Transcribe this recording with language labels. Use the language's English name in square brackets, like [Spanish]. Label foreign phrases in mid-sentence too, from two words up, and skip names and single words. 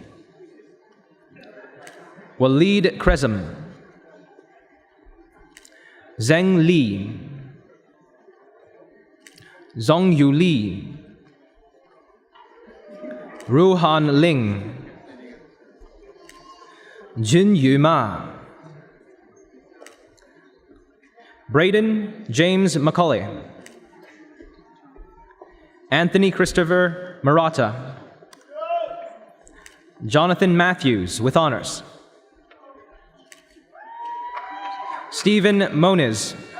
[English] Waleed Krezem. Zheng Li. Zhong Yu Li. Ruhan Ling. Jin Yu Ma. Braden James Macaulay. Anthony Christopher Murata. Jonathan Matthews with honors. Stephen Moniz.